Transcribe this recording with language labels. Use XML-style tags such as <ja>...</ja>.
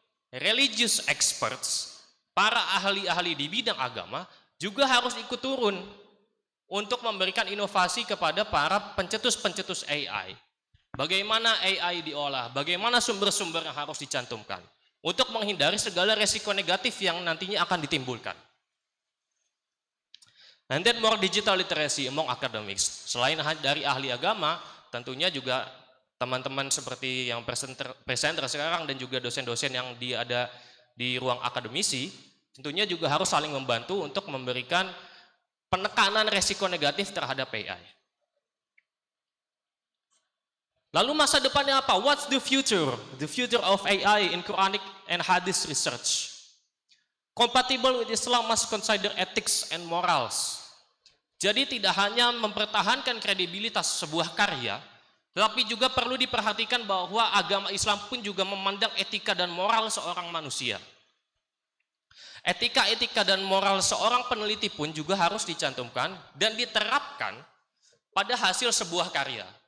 <en>Religious experts,</en> <id>para ahli-ahli di bidang agama juga harus ikut turun untuk memberikan inovasi kepada para pencetus-pencetus AI. Bagaimana AI diolah, bagaimana sumber-sumber yang harus dicantumkan untuk menghindari segala resiko negatif yang nantinya akan ditimbulkan.</id> <en>And then more digital literacy among academics.</en> <id>Selain dari ahli agama, tentunya juga teman-teman seperti yang presenter sekarang dan juga dosen-dosen yang ada di ruang akademisi, tentunya juga harus saling membantu untuk memberikan penekanan resiko negatif terhadap AI. Lalu masa depannya apa?</id> <en>What's the future? The future of AI in Quranic and Hadith research. Compatible with Islam must consider ethics and morals.</en> <id>Jadi tidak hanya mempertahankan kredibilitas sebuah karya, tetapi juga perlu diperhatikan bahwa agama Islam pun juga memandang etika dan moral seorang manusia. Etika-etika dan moral seorang peneliti pun juga harus dicantumkan dan diterapkan pada hasil sebuah karya.</id>